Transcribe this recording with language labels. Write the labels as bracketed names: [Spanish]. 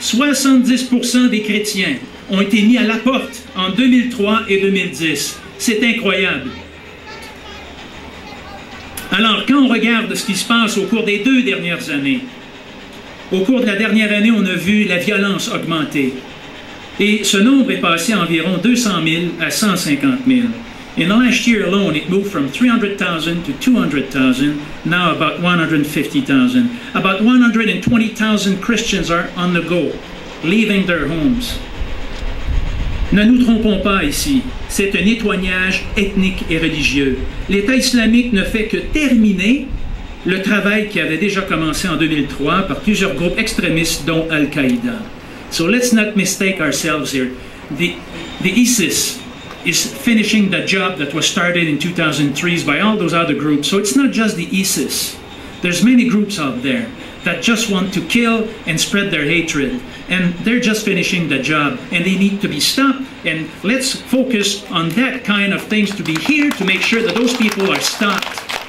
[French] 70% des chrétiens ont été mis à la porte en 2003 et 2010. C'est incroyable. Alors, quand on regarde ce qui se passe au cours des 2 dernières années, au cours de la dernière année, on a vu la violence augmenter. Et ce nombre est passé à environ 200 000 à 150 000. [English] In the last year alone, it moved from 300,000 to 200,000, now about 150,000. About 120,000 Christians are on the go, leaving their homes. [French] Ne nous trompons pas ici, c'est un nettoyage ethnique et religieux. L'État islamique ne fait que terminer le travail qui avait déjà commencé en 2003 par plusieurs groupes extrémistes, dont Al-Qaïda. [English] So let's not mistake ourselves here. The ISIS is finishing the job that was started in 2003 by all those other groups. So it's not just the ISIS. There's many groups out there that just want to kill and spread their hatred. And they're just finishing the job. And they need to be stopped. And let's focus on that kind of things, to be here to make sure that those people are stopped.